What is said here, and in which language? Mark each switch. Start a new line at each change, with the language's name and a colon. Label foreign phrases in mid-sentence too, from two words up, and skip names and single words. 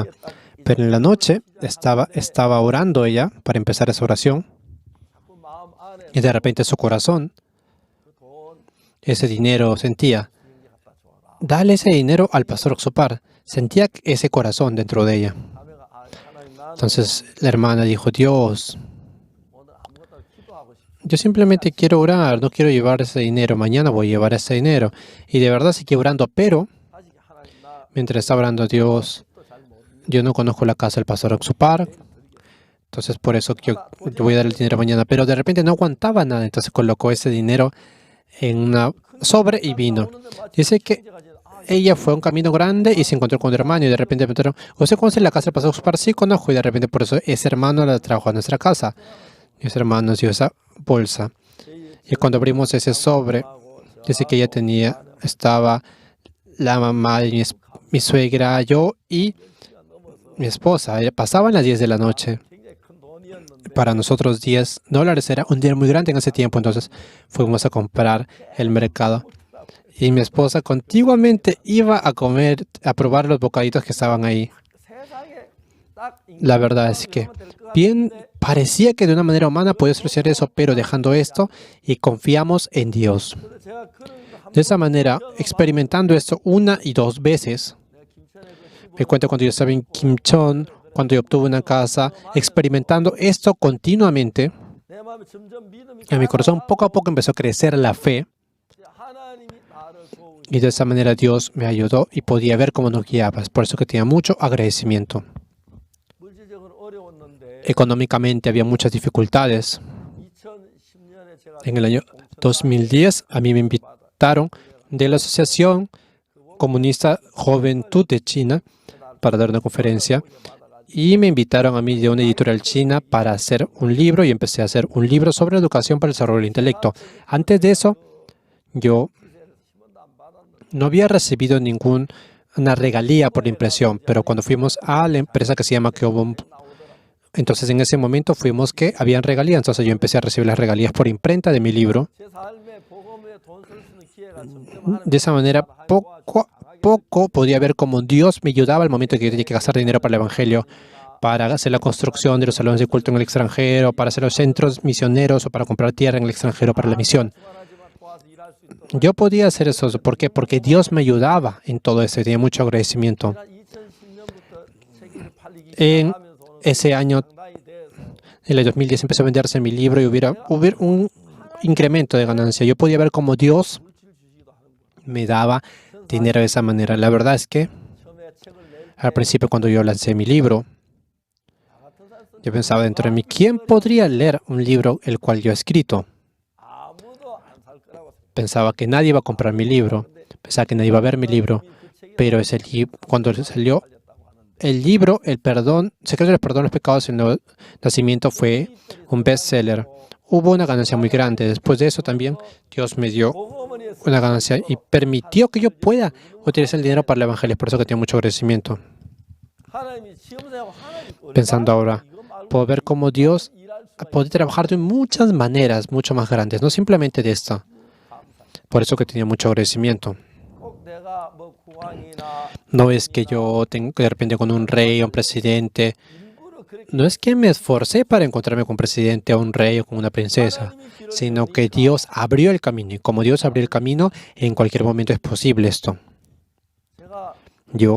Spanish: Pero en la noche estaba orando ella para empezar esa oración y de repente su corazón, ese dinero sentía, dale ese dinero al pastor Oxupar. Sentía ese corazón dentro de ella. Entonces la hermana dijo, Dios, yo simplemente quiero orar, no quiero llevar ese dinero. Mañana voy a llevar ese dinero. Y de verdad seguí orando, pero
Korean: 다시 하나님 나
Spanish: mientras estaba orando a Dios,
Korean: 집도 잘 모르니
Spanish: yo no conozco la casa del pastor Oxupar, entonces por eso yo voy a dar el dinero mañana. Pero de repente no aguantaba nada, entonces colocó ese dinero en una sobre y vino. Dice que ella fue a un camino grande y se encontró con un hermano y de repente me preguntaron, ¿usted conoce la casa del pastor Oxupar? Sí, conozco. Y de repente por eso ese hermano la trajo a nuestra casa. Y ese hermano nos dio esa bolsa. Y cuando abrimos ese sobre, dice que ella estaba la mamá de mi suegra, yo y mi esposa. Pasaban las 10 de la noche.
Korean: 굉장히 큰 돈이었는데
Spanish: Para nosotros $10 era un dinero muy grande en ese tiempo, entonces fuimos a comprar el mercado. Y mi esposa continuamente iba a comer, a probar los bocaditos que estaban ahí.
Korean: 세상에 딱
Spanish: La verdad es que bien parecía que de una manera humana podía solucionar eso, pero dejando esto y confiamos en Dios.
Korean: 그래서 제가 그런 거
Spanish: De esa manera, experimentando esto una y dos veces, me cuento cuando yo estaba en Kimcheon, cuando yo obtuve una casa, experimentando esto continuamente,
Korean: 내 마음에 점점 믿음이
Spanish: en mi corazón poco a poco empezó a crecer la fe
Korean: 하나님이 나를 도우시
Spanish: y de esa manera Dios me ayudó y podía ver cómo nos guiaba. Es por eso que tenía mucho agradecimiento.
Korean: 물질적으로 어려웠는데
Spanish: Económicamente había muchas dificultades.
Korean: 2010년에 제가
Spanish: En el año 2010 a mí me invitaron de la Asociación Comunista Juventud de China para dar una conferencia y me invitaron a mí de una editorial china para hacer un libro y empecé a hacer un libro sobre educación para el desarrollo del intelecto. Antes de eso, yo no había recibido ninguna regalía por la impresión, pero cuando fuimos a la empresa que se llama Kyobon, entonces en ese momento fuimos que habían regalías, entonces yo empecé a recibir las regalías por imprenta de mi libro.
Korean: 제 삶에 복음에 돈 쓸 수 있는 기회가 점점
Spanish: De esa manera, poco a poco podía ver cómo Dios me ayudaba al momento que yo tenía que gastar dinero para el Evangelio, para hacer la construcción de los salones de culto en el extranjero, para hacer los centros misioneros o para comprar tierra en el extranjero para la misión.
Korean: 하지만 도와서 일할 수 있도록
Spanish: Yo podía hacer eso. ¿Por qué? Porque Dios me ayudaba en todo eso y tenía mucho agradecimiento.
Korean: 제가 2010년부터 책이 팔리기
Spanish: En
Korean: 시작하면서는
Spanish: ese año,
Korean: 상당히 돼서
Spanish: en el 2010, empezó a venderse mi libro y hubo un incremento de ganancia. Yo podía ver cómo Dios
Korean: 물질 주시기도 하는 거예요.
Spanish: me daba dinero de esa manera. La verdad es que
Korean: 처음에 책을 낼
Spanish: al principio cuando yo lancé mi libro,
Korean: 나 같은 사람 쓴
Spanish: yo pensaba dentro de mí, ¿quién podría leer un libro el cual yo he escrito?
Korean: 아무도 안 살 거라고 생각했어요.
Spanish: Pensaba que nadie iba a comprar mi libro, pensaba que nadie iba a ver mi libro, pero cuando salió el libro, El perdón, Secreto del perdón de los pecados y el nuevo nacimiento fue un bestseller. Hubo una ganancia muy grande. Después de eso también Dios me dio
Korean: 복음은 했어요.
Spanish: una ganancia y permitió que yo pueda utilizar el dinero para el evangelio. Por eso que tengo mucho agradecimiento.
Korean: 하나님이 시험생활 하나님
Spanish: Pensando ahora, puedo ver cómo Dios
Korean: 일할 수가
Spanish: puede trabajar de muchas maneras, mucho más grandes, no simplemente de esta. Por eso que tenía mucho agradecimiento.
Korean: 꼭 내가 뭐 국왕이나
Spanish: No es que yo tengo de repente con un rey o un presidente.
Korean: 일부러 그렇게
Spanish: No es que me esforcé para encontrarme con un presidente o un rey o con una princesa, sino que Dios abrió el camino. Y como Dios abrió el camino, en cualquier momento es posible esto.
Korean: 제가
Spanish: Yo